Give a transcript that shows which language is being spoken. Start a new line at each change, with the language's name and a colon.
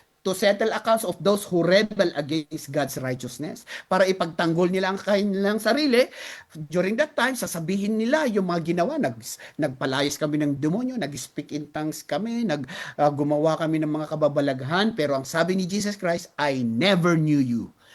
English: To settle accounts of those who rebel against God's righteousness.
Filipino: Para ipagtanggol nila ang kanilang sarili.
English: During that time,
Filipino: sasabihin nila yung mga ginawa. Nagpalayas kami ng demonyo, nag-speak in tongues kami, gumawa kami ng mga kababalaghan. Pero ang sabi ni Jesus Christ,
English: I never knew you.